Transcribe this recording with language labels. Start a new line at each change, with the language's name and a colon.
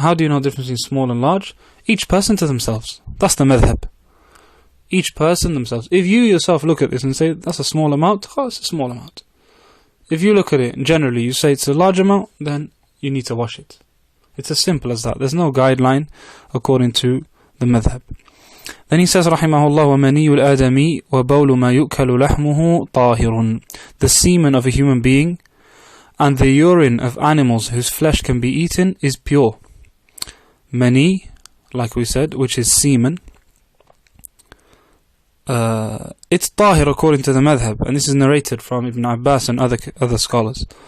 English: How do you know the difference between small and large? Each person to themselves. That's the madhab. Each person themselves. If you yourself look at this and say that's a small amount, it's a small amount. If you look at it and generally you say it's a large amount, then you need to wash it. It's as simple as that. There's no guideline according to the madhab. Then he says, rahimahullah,
Arabic: وَمَنِيُّ الْآدَمِي وَبَوْلُ مَا يُؤْكَلُ لَحْمُهُ طَاهِرٌ.
English: The semen of a human being and the urine of animals whose flesh can be eaten is pure. Mani, like we said, which is semen, it's tahir according to the madhab, and this is narrated from Ibn Abbas and other scholars.